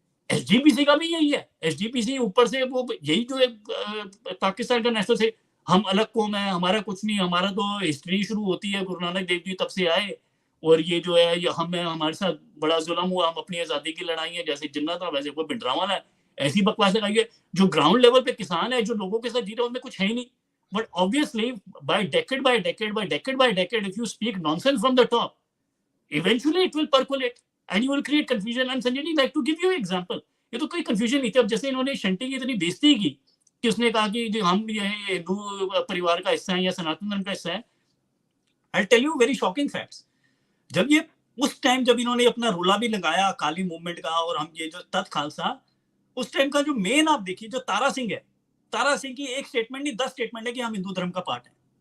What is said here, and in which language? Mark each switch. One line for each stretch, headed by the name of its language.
Hindi: SGPC का भी यही है, एसजीपीसी ऊपर से वो यही जो है पाकिस्तान का नेशनल से, हम अलग कौम है, हमारा कुछ नहीं, हमारा तो हिस्ट्री शुरू होती है गुरु नानक देव जी तब से आए, और ये जो है ये हमारे साथ बड़ा जुल्म हुआ, हम अपनी आजादी की लड़ाई है, जैसे जिन्ना था वैसे कोई भिंडरावाला है, ऐसी बकवास लगाई है। जो ग्राउंड लेवल पे किसान है, जो लोगों के साथ जी रहे हैं, उनमें कुछ है ही नहीं।
English: But obviously by decade if you speak nonsense from the top, eventually it will percolate and you will create confusion. And Sanjay ji, like to give you an example,
Hindi: ये तो कोई
English: confusion नहीं थी।
Hindi: अब जैसे इन्होंने शंटी की इतनी बेइज्जती की कि उसने कहा कि जो हम ये हिंदू परिवार का हिस्सा है या सनातन धर्म का हिस्सा है,
English: I'll tell you very shocking facts।
Hindi: जब ये उस टाइम जब इन्होंने अपना रोला भी लगाया अकाली मूवमेंट का, और हम ये जो तत् खालसा, उस टाइम का जो मेन आप देखिए, जो तारा सिंह है, तारा सिंह की एक स्टेटमेंट नहीं 10 स्टेटमेंट है कि हम हिंदू धर्म का पार्ट है।